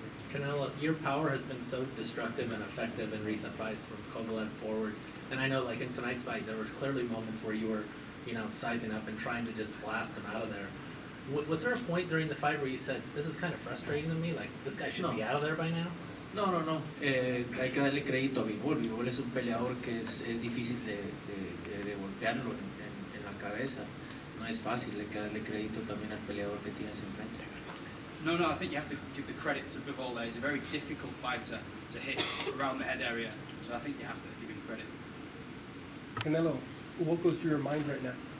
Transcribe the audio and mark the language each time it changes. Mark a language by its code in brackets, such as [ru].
[en] Canelo, your power has been so destructive and effective in recent fights from Kovalev forward. And I know, like in tonight's fight, there were clearly moments where you were, you know, sizing up and trying to just blast him out of there. Was there a point during the fight where you said, this is kind of frustrating to me, like this guy should be out of there by now? [es] No. Hay que darle crédito a Bivol. Bivol es un peleador que es difícil de golpearlo en la cabeza. No es fácil, hay que darle crédito también al peleador que tienes enfrente. [en] No, I think you have to give the credit to Bivol there. He's a very difficult fighter to hit around the head area, so I think you have to give him credit. Canelo, what goes through your mind right now?